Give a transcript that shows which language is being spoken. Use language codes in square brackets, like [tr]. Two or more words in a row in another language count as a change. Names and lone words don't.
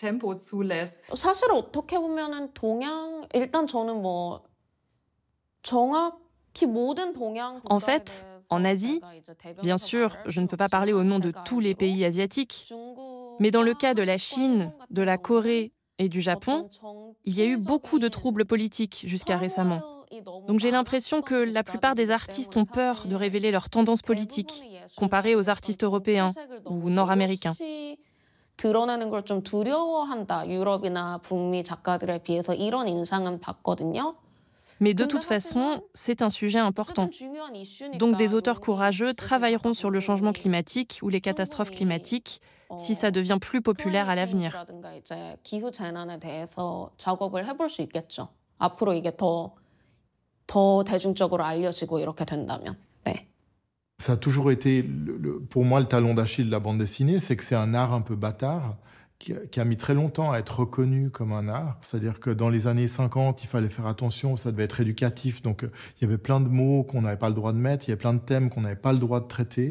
[fr] En fait, en Asie, bien sûr, je ne peux pas parler au nom de tous les pays asiatiques, mais dans le cas de la Chine, de la Corée et du Japon, il y a eu beaucoup de troubles politiques jusqu'à récemment. Donc j'ai l'impression que la plupart des artistes ont peur de révéler leurs tendances politiques, comparées aux artistes européens ou nord-américains. [ko] 드러나는 걸 좀 두려워한다. 유럽이나 북미 작가들에 비해서 이런 인상은 받거든요. [fr] Mais de toute façon, c'est un sujet important. Donc des auteurs courageux travailleront sur le changement climatique ou les catastrophes climatiques si ça devient plus populaire à l'avenir. [ko] 기후 재난에 대해서 작업을 해볼 수 있겠죠. 앞으로 이게 더 대중적으로 알려지고 이렇게 된다면. 네. [fr] Ça a toujours été, pour moi, le talon d'Achille de la bande dessinée, c'est que c'est un art un peu bâtard qui a mis très longtemps à être reconnu comme un art. C'est-à-dire que dans les années 50, il fallait faire attention, ça devait être éducatif. Donc, il y avait plein de mots qu'on n'avait pas le droit de mettre, il y avait plein de thèmes qu'on n'avait pas le droit de traiter.